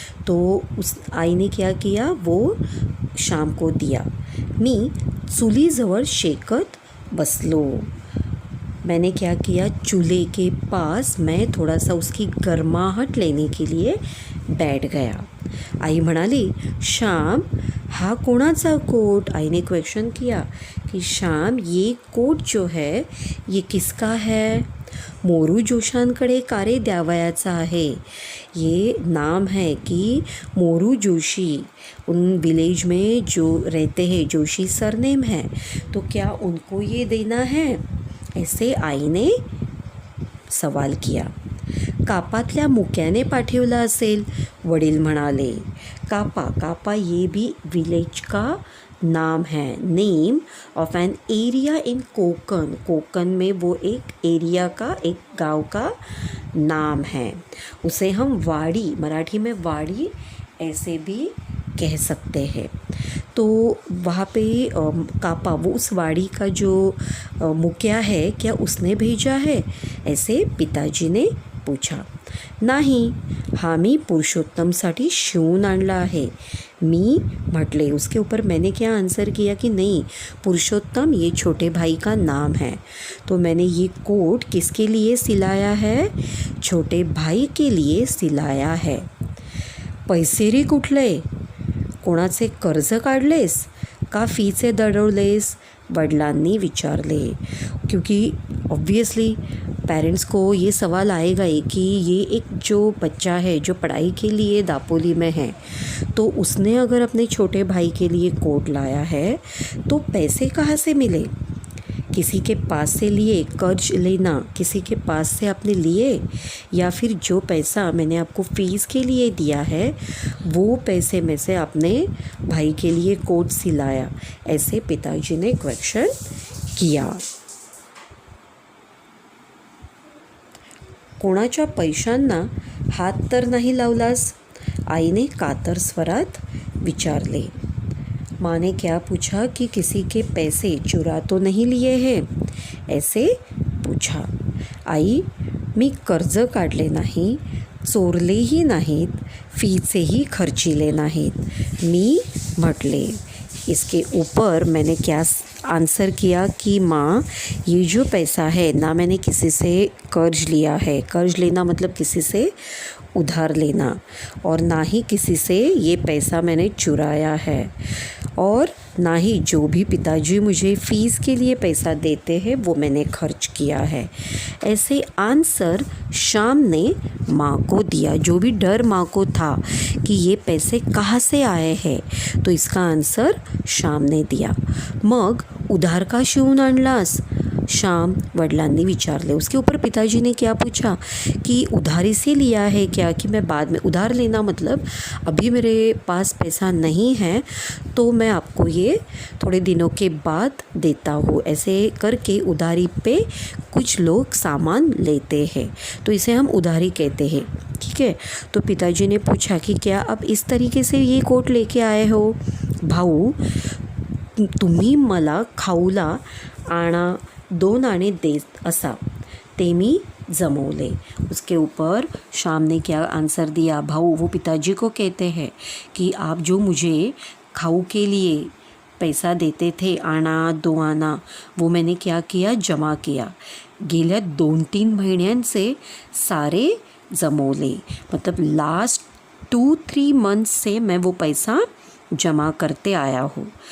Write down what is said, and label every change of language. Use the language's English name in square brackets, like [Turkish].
[Hindi] तो उस आई ने क्या किया, वो शाम को दिया। [Marathi] मी चुलीजवळ शेकत बसलो। [Hindi] मैंने क्या किया, चूल्हे के पास मैं थोड़ा सा उसकी गर्माहट लेने के लिए बैठ गया। [Marathi] आई म्हणाली, श्याम हा कोणाचा कोट? [Hindi] आई ने क्वेश्चन किया कि श्याम ये कोट जो है ये किसका है? [Marathi] मोरू जोशांकडे कारे द्यावयाचा आहे। [Hindi] ये नाम है कि मोरू जोशी, उन विलेज में जो रहते हैं जोशी सरनेम है, तो क्या उनको ये देना है? ऐसे आई ने सवाल किया। [Marathi] कापातल्या मुक्याने पाठवला असेल, वडील म्हणाले। [Hindi] कापा ये भी विलेज का नाम है, name of an area in Konkan में वो एक एरिया का, एक गांव का नाम है। उसे हम वाड़ी, मराठी में वाड़ी ऐसे भी कह सकते हैं। तो वहाँ पे कापा, वो उस वाड़ी का जो मुखिया है, क्या उसने भेजा है? ऐसे पिताजी ने पूछा। [Marathi] नाही, हा मी पुरुषोत्तमसाठी शिवून आणला आहे, मी म्हटले। [Hindi] उसके ऊपर मैंने क्या आंसर किया कि नहीं, पुरुषोत्तम ये छोटे भाई का नाम है, तो मैंने ये कोट किसके लिए सिलाया है? छोटे भाई के लिए सिलाया है। [Marathi] पैसे रे कुठले? कोणाचे कर्ज काढलेस का फीचे दडवलेस? वडिलांनी विचारले। [Hindi] क्योंकि ऑब्वियसली पेरेंट्स को ये सवाल आएगा ही कि ये एक जो बच्चा है जो पढ़ाई के लिए दापोली में है, तो उसने अगर अपने छोटे भाई के लिए कोट लाया है तो पैसे कहाँ से मिले? किसी के पास से लिए, कर्ज लेना किसी के पास से आपने लिए, या फिर जो पैसा मैंने आपको फ़ीस के लिए दिया है वो पैसे में से आपने भाई के लिए कोट सिलाया? ऐसे पिताजी ने क्वेश्चन किया। [Marathi] कोणाच्या पैशांना हात तर नाही लावलास? आईने कातर स्वरात विचारले। [Hindi] माँ ने क्या पूछा कि किसी के पैसे चुरा तो नहीं लिए हैं? ऐसे पूछा। [Marathi] आई, मी कर्ज काढले नाही, चोरलेही नाहीत, फीचेही खर्चिले नाहीत, मी म्हटले। [Hindi] इसके ऊपर मैंने क्या आंसर किया कि माँ ये जो पैसा है ना मैंने किसी से कर्ज लिया है, कर्ज लेना मतलब किसी से उधार लेना, और ना ही किसी से ये पैसा मैंने चुराया है, और ना ही जो भी पिताजी मुझे फ़ीस के लिए पैसा देते हैं वो मैंने खर्च किया है। ऐसे आंसर श्याम ने माँ को दिया। जो भी डर माँ को था कि ये पैसे कहाँ से आए हैं, तो इसका आंसर श्याम ने दिया। [Marathi] मग उधार का शिवून आणलास? श्याम वडिलांनी विचारले। [Hindi] उसके ऊपर पिताजी ने क्या पूछा कि उधारी से लिया है क्या, कि मैं बाद में, उधार लेना मतलब अभी मेरे पास पैसा नहीं है तो मैं आपको ये थोड़े दिनों के बाद देता हूँ। ऐसे करके उधारी पे कुछ लोग सामान लेते हैं, तो इसे हम उधारी कहते हैं। ठीक है, तो पिताजी ने पूछा कि क्या आप इस तरीके से ये कोट लेके आए हो? [Marathi] भाऊ, तुम्ही मला खाऊला आणा 2 आणे देत असा, ते मी जमवले। [Hindi] उसके ऊपर श्याम ने क्या आंसर दिया? भाऊ, वो पिताजी को कहते हैं कि आप जो मुझे खाऊ के लिए पैसा देते थे, आना 2 आना, वो मैंने क्या किया? जमा किया। [Marathi] गेल्या 2-3 महिन्यांचे सारे जमवले, [Hindi] मतलब लास्ट 2-3 मंथ्स से मैं वो पैसा जमा करते आया हूँ।